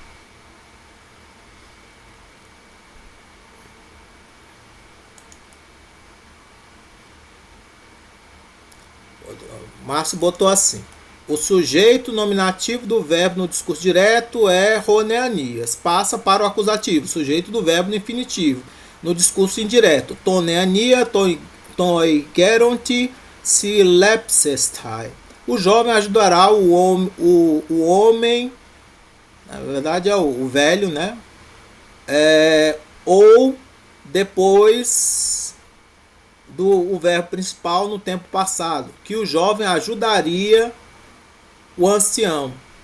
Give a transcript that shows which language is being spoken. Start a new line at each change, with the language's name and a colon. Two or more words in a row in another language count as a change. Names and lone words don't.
Portuguese: Márcio botou assim: o sujeito nominativo do verbo no discurso direto é roneanias, passa para o acusativo, sujeito do verbo no infinitivo, no discurso indireto,
Greek: τὸν νεανίαν τῷ γέροντι συλλήψεσθαι.
Portuguese: O jovem ajudará o homem, na verdade é o velho, né? Ou depois do verbo principal no tempo passado, que o jovem ajudaria o ancião.